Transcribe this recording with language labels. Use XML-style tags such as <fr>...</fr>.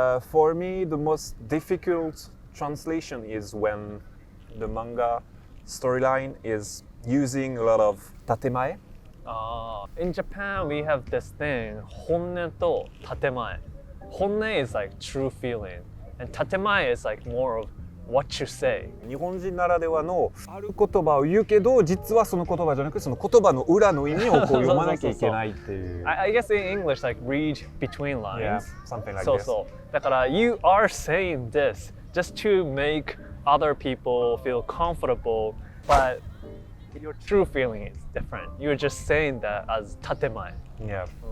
<en>For me, the most difficult translation is when the manga storyline is using a lot of tatemae. In Japan, we have this thing,</en> <ja>本音と建前。</ja> <en>本音 is like true feeling, and 建前 is like more of what you say.</en> <ja>日本人ならではのある言葉を言うけど、実はその言葉じゃなく、その言葉の裏の意味を読まなきゃいけないっていう。</ja> <en>I guess in English, like read between lines. Yeah, something like this. だから you are saying this just to make other people feel comfortable, but your true feeling is different. You're just saying that as 建前. Yeah.</en>